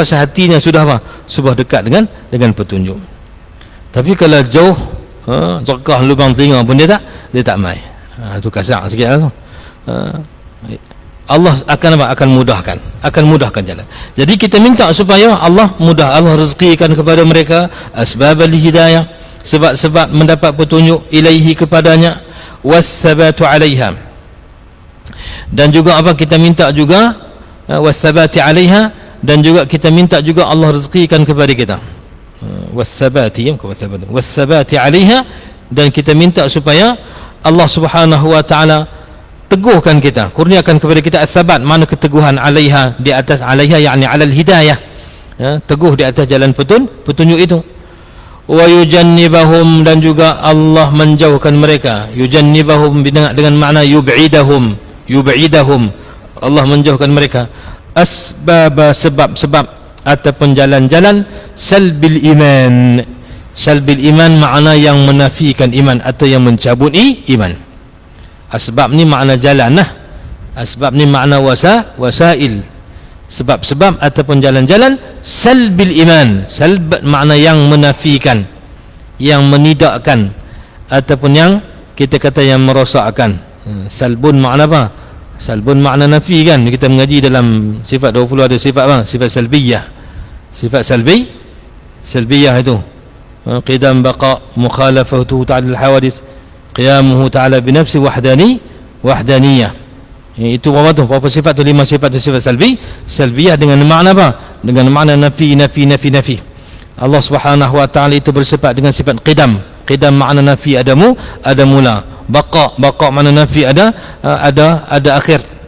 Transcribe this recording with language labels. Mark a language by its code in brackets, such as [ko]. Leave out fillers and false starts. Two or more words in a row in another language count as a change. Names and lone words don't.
[ms] Pasal hatinya sudah apa? Sudah dekat dengan petunjuk. Tapi kalau jauh, jerkah lubang telinga pun dia tak mai. Tu kasar sikit lah tu. Allah akan apa? Akan mudahkan jalan. Jadi kita minta supaya Allah rezekikan kepada mereka [ar] أسباب الهداية, [ms] sebab-sebab mendapat petunjuk, ilaihi, kepadanya, [ar] والثبات عليها. [ms] Dan juga apa, kita minta juga [ar] والثبات عليها, [ms] dan juga kita minta juga Allah rezekikan kepada kita [ar] والثبات عليها, [ms] dan kita minta supaya Allah [ar] سبحانه وتعالى [ms] teguhkan kita, kurniakan kepada kita as-sabat, mana keteguhan, 'alaiha, di atas, 'alaiha yakni [ar] على الهداية, [ms] teguh di atas jalan petunjuk itu. [ar] ويجنبهم, [ms] dan juga Allah menjauhkan mereka. Yujannibahum dengan makna yub'idahum, Allah menjauhkan mereka. Asbab, sebab-sebab ataupun jalan-jalan [ar] سلب الإيمان. سلب الإيمان [ms] makna yang menafikan iman atau yang mencabut iman. Asbab ni makna jalan lah. Asbab ni makna wasail. Sebab-sebab ataupun jalan-jalan [ar] سلب الإيمان. [ms] Salb makna yang menafikan, yang menidakkan, ataupun yang kita kata yang merosakkan. Salbun makna apa? Salbun makna nafi kan. Kita mengaji dalam sifat 20 ada sifat apa? Sifat salbiyah. Sifat salbiyah itu [ar] قدم بقاء, مخالفته تعالى الحوادث، قيامه تعالى بنفسه وحدانية. [ms] Itu apa tu? Berapa sifat tu? 5 sifat tu sifat salbiyah dengan makna apa? Dengan makna nafi. Allah [ar] سبحانه وتعالى [ms] itu bersifat dengan sifat qidam. Qidam makna nafi, ada mula. Baqa makna nafi, ada akhir.